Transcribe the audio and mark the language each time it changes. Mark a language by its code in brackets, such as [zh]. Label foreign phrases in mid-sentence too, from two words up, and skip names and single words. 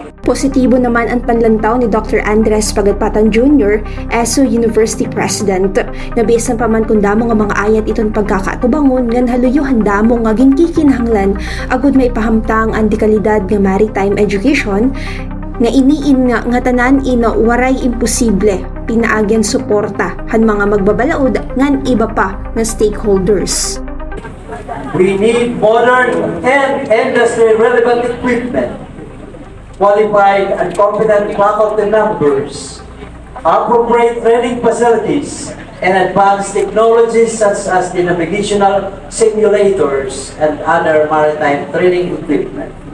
[war] Positibo naman ang panlantaw ni Dr. Andres Pagatpatan Jr., ESU University President, na bisan pa man kung damo nga mga ayat iton pagkakatubangon ngan haluyuhan damo nga ginkikinahanglan agud may pahamtang ang dekalidad nga [en] maritime education [war] nga iniin nga tanan ina waray imposible pinaagyan suporta han mga magbabalaod ngan iba pa nga stakeholders. [en] We need modern and industry relevant equipment, qualified and competent faculty numbers, appropriate training facilities, and advanced technologies such as the navigational simulators and other maritime training equipment.